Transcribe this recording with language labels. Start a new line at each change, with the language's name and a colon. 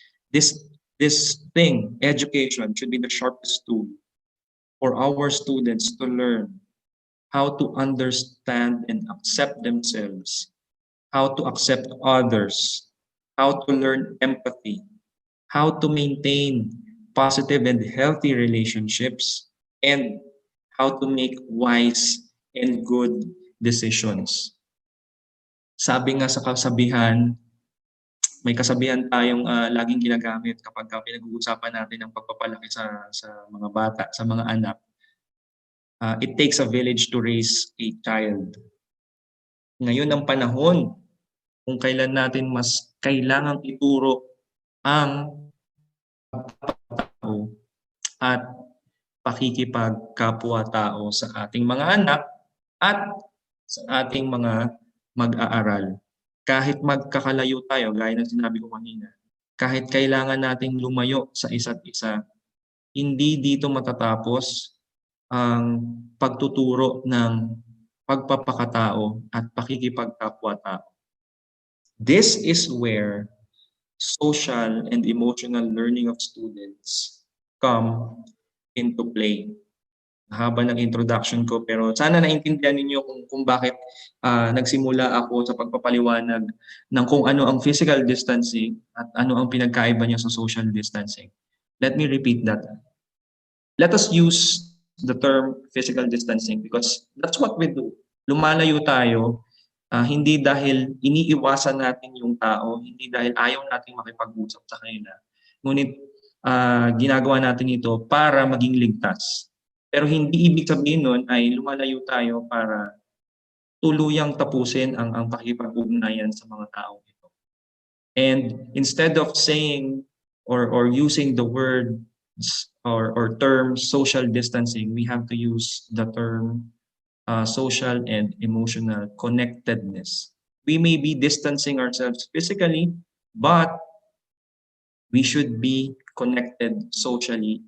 English: This thing, education, should be the sharpest tool for our students to learn how to understand and accept themselves, how to accept others, how to learn empathy, how to maintain positive and healthy relationships, and how to make wise and good decisions.
Filipino: Sabi nga sa kasabihan, may kasabihan tayong laging ginagamit kapag pinag-uusapan natin ang pagpapalaki sa mga bata, sa mga anak.
English: It takes a village to raise a child.
Filipino: Ngayon ang panahon kung kailan natin mas kailangang ituro ang tao at pakikipagkapwa-tao sa ating mga anak at sa ating mga mag-aaral. Kahit magkakalayo tayo, gaya ng sinabi ko kanina, kahit kailangan nating lumayo sa isa't isa, hindi dito matatapos ang pagtuturo ng pagpapakatao at pakikipagkapwa-tao.
English: This is where social and emotional learning of students come into play.
Filipino: Haba ng introduction ko pero sana naintindihan ninyo kung bakit nagsimula ako sa pagpapaliwanag ng kung ano ang physical distancing at ano ang pinagkaiba niya sa social distancing.
English: Let me repeat that. Let us use the term physical distancing because that's what we do.
Filipino: Lumalayo tayo, hindi dahil iniiwasan natin yung tao, hindi dahil ayaw natin makipag-usap sa kanila. Ngunit ginagawa natin ito para maging ligtas. Pero hindi ibig sabihin nun ay lumalayo tayo para tuluyang tapusin ang pakikipag-ugnayan sa mga tao ito.
English: And instead of saying or using the word or term social distancing, we have to use the term social and emotional connectedness. We may be distancing ourselves physically, but we should be connected socially.